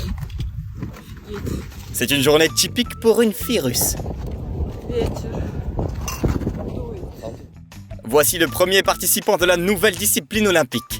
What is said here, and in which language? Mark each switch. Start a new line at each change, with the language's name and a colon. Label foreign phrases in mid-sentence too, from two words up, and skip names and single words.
Russian: Офигеть.
French: C'est une journée typique pour une fille russe.
Russian: Ветер. Дует.
French: Voici le premier participant de la nouvelle discipline olympique.